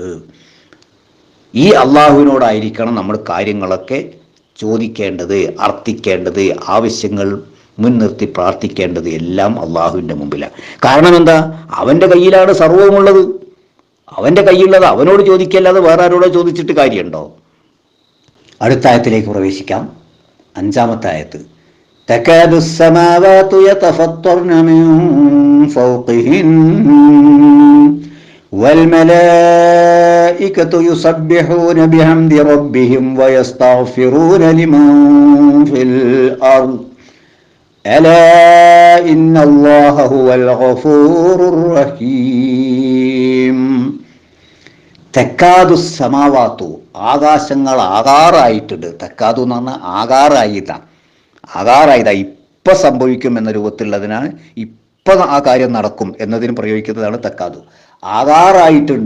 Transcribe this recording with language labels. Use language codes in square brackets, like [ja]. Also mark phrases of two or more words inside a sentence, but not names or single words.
[ml] ഈ അള്ളാഹുവിനോടായിരിക്കണം നമ്മൾ കാര്യങ്ങളൊക്കെ ചോദിക്കേണ്ടത്, അർത്ഥിക്കേണ്ടത്, ആവശ്യങ്ങൾ മുൻനിർത്തി പ്രാർത്ഥിക്കേണ്ടത് എല്ലാം അള്ളാഹുവിൻ്റെ മുമ്പിലാണ്. കാരണം എന്താ? അവൻ്റെ കയ്യിലാണ് സർവ്വമുള്ളത്. അവൻ്റെ കയ്യിലുള്ളത് അവനോട് ചോദിക്കല്ലാതെ വേറെ ആരോടോ ചോദിച്ചിട്ട് കാര്യമുണ്ടോ? അടുത്ത ആയത്തിലേക്ക് പ്രവേശിക്കാം. 5-ാമത്തെ ആയത്ത്. [ar] تكاد السماوات يتفطرن من فوقهن والملائكة يسبحون بحمد ربهم ويستغفرون لمن في الأرض ألا إن الله هو الغفور الرحيم. تكاد السماوات, [ml] ആകാശങ്ങൾ ആകാറായിട്ടുണ്ട്. തെക്കാതു എന്ന് പറഞ്ഞാൽ ആകാറായതാ, ഇപ്പം സംഭവിക്കും എന്ന രൂപത്തിലുള്ളതിനാണ്, ഇപ്പം ആ കാര്യം നടക്കും എന്നതിന് പ്രയോഗിക്കുന്നതാണ് തെക്കാതു. ആകാറായിട്ടുണ്ട്.